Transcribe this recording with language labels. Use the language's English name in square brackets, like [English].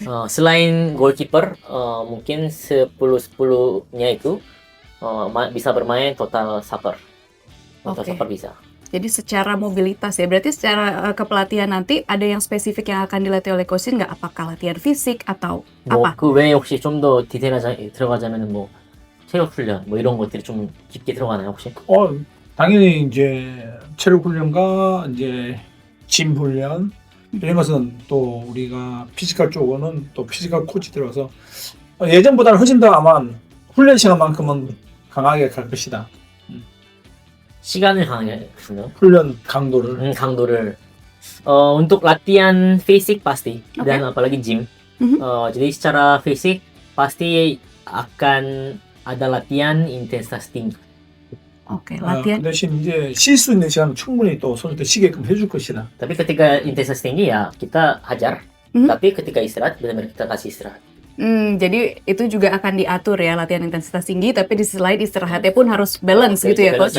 [Indonesian] Selain goalkeeper, mungkin 10-10-nya itu bisa bermain total soccer. Total Oke. soccer bisa. Jadi secara mobilitas ya, berarti secara kepelatihan nanti ada yang spesifik yang akan dilatih oleh coach Shin nggak? Apakah latihan fisik atau [Korean] 뭐 [Indonesian] apa? [Korean] 그 외에 혹시 좀 더 디테일하게 들어가자면은 뭐 체력 훈련 뭐 이런 것들이 좀 깊게 들어가나요 혹시? 당연히 이제 체력 훈련과 이제 짐 훈련 이런 것은 또 우리가 피지컬 쪽은 또 피지컬 코치 들어서 예전보다는 훨씬 더 아마 훈련 시간만큼은 강하게 갈 것이다. 시간을 강하게 하시나요? 훈련 강도를. 강도를 [Indonesian] untuk latihan fisik pasti dan apalagi gym. Jadi secara fisik pasti akan ada latihan intensitas tinggi. Oke, [Korean] 그 [Indonesian] latihan. [Korean] 대신 이제 쉴 수 있는 시간은 충분히 또 선수들 쉬게끔 해줄 것이다. [Indonesian] Tapi ketika intensitas tinggi ya kita hajar. Tapi ketika istirahat benar-benar kita kasih istirahat. Jadi itu juga akan diatur ya latihan intensitas tinggi, tapi di sisi lain istirahatnya pun harus balance gitu ya coach.